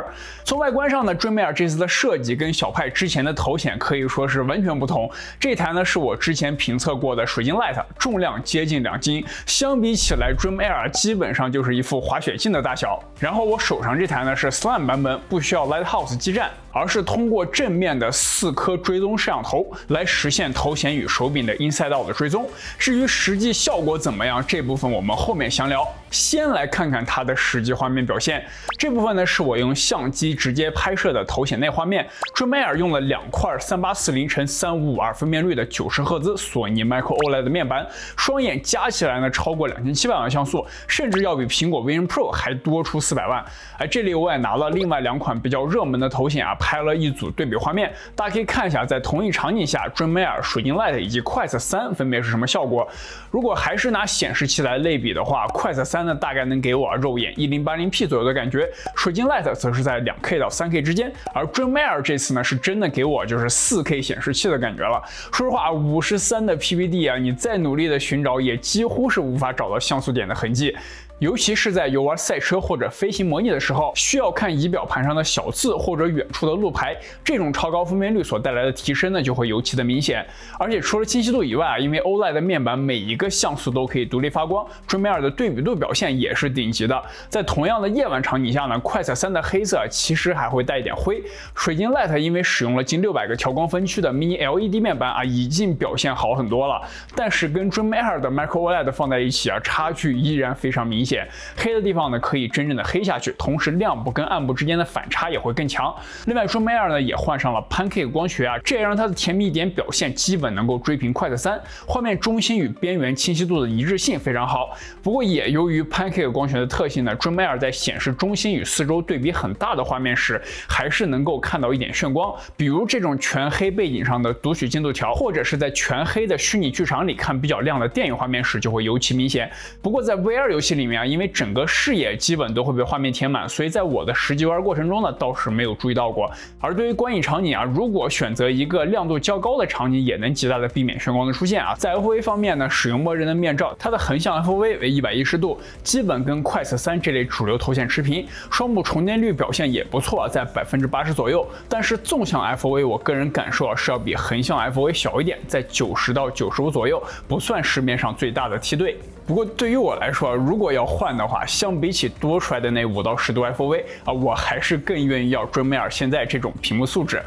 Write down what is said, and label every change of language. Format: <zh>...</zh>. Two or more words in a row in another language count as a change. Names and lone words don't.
<zh>從外觀上呢 ，Dream Air 這次的設計跟小派之前的頭顯可以說是完全不同。這台呢是我之前評測過的水晶 Lite， 重量接近2斤，相比起來 Dream Air 基本上就是一副滑雪鏡的大小。然後我手上這台呢是 Slim 版本，不需要 Lighthouse 基站，而是通過正面的4顆追蹤攝像頭來實現頭顯與手柄的</zh> <en>Inside Out</en> <zh>的追蹤。至於實際效果怎麼樣，這部分我們後面詳聊。先來看看它的實際畫面表現。這部分呢是我用相機直接拍攝的頭顯內畫面。Dream Air 用了2塊3840x3552分辨率的90赫茲索尼</zh> <en>Micro OLED</en> <zh>的面板，雙眼加起來呢超過2700萬像素，甚至要比蘋果 Vision Pro 還多出400萬。這裡我也拿了另外2款比較熱門的頭顯拍了一組對比畫面，大家可以看一下在同一場景下 Dream Air、水晶 Lite 以及 Quest 3分別是什麼效果。如果還是拿顯示器來類比的話， Quest 3呢大概能給我肉眼 1080p 左右的感覺，水晶 Lite 則是在 2K 到 3K 之間，而 Dream Air 這次呢是真的給我就是 4K 顯示器的感覺了。說實話，53的 PVD 你再努力的尋找也幾乎是無法找到像素點的痕跡。尤其是在遊玩賽車或者飛行模擬的時候，需要看儀表盤上的小字或者遠處的路牌，這種超高分辨率所帶來的提升呢，就會尤其的明顯。而且除了清晰度以外因為 OLED 的面板每一個像素都可以獨立發光 ，Dream Air 的對比度表現也是頂級的。在同樣的夜晚場景下呢 ，Quest 3的黑色其實還會帶一點灰。水晶 Lite 因為使用了近600個調光分區的</zh> <en>Mini LED</en> <zh>面板已經表現好很多了。但是跟 Dream Air 的</zh> <en>Micro OLED</en> <zh>放在一起差距依然非常明顯。黑的地方呢可以真正的黑下去，同時亮部跟暗部之間的反差也會更強。另外 Dream Air 呢也換上了 Pancake 光學這也讓它的甜蜜點表現基本能夠追平 Quest 3，畫面中心與邊緣清晰度的一致性非常好。不過也由於 Pancake 光學的特性呢 ，Dream Air 在顯示中心與四周對比很大的畫面時，還是能夠看到一點眩光，比如這種全黑背景上的讀取進度條，或者是在全黑的虛擬劇場裡看比較亮的電影畫面時就會尤其明顯。不過在 VR 遊戲裡面因為整個視野基本都會被畫面填滿，所以在我的實際玩過程中呢，倒是沒有注意到過。而對於觀影場景如果選擇一個亮度較高的場景，也能極大的避免眩光的出現在 FOV 方面呢，使用默認的面罩，它的橫向 FOV 為110度，基本跟 Quest 3這類主流頭顯持平，雙目重疊率表現也不錯在80%左右。但是縱向 FOV 我個人感受是要比橫向 FOV 小一點，在90到95左右，不算市面上最大的梯隊。不過對於我來說如果要換的話，相比起多出來的那5到10度 FOV 我還是更願意要 Dream Air 現在這種屏幕素質。</zh>